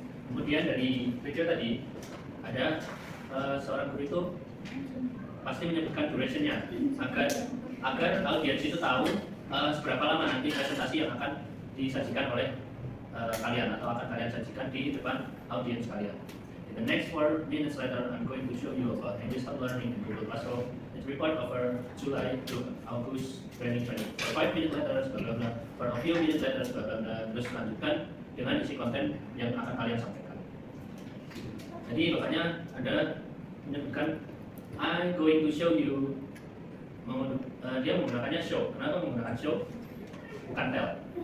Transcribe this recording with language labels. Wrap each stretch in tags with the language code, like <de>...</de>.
<id>Kemudian dari video tadi ada seorang guru itu pasti menyebutkan durationnya agar audiens itu tahu seberapa lama nanti presentasi yang akan disajikan oleh kalian atau akan kalian sajikan di depan audiens kalian.</id> <en>In the next 4 minutes later, I'm going to show you about English learning in Google Classroom. It's report over July to August 2020. For 5 minutes later, blah blah blah. For a few minutes later, blah blah blah.</en> <id>Terus lanjutkan dengan isi konten yang akan kalian sampaikan. Jadi makanya ada menyebutkan</id> <en>I'm going to show you.</en> <id>Dia menggunakannya show. Kenapa menggunakan show? Bukan tell.</id>